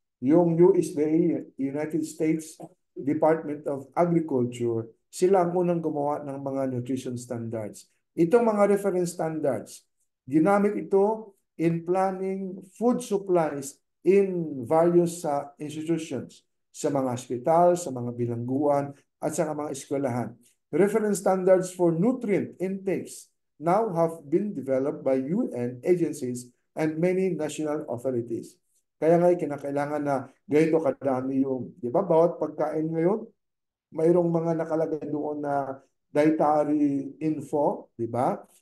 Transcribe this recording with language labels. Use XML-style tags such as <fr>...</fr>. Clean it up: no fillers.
<tl>Yung USDA, United States Department of Agriculture, sila ang unang gumawa ng mga nutrition standards. Itong mga reference standards, ginamit ito</tl> <en>in planning food supplies in various institutions,</en> <tl>sa mga hospital, sa mga bilangguan, at sa mga eskwelahan.</tl> <en>Reference standards for nutrient intakes now have been developed by UN agencies and many national authorities.</en> <tl>Kaya nga kinakailangan na ganito kadami yung, di ba, bawat pagkain ngayon, mayroong mga nakalagay doon na dietary info, di ba?</tl>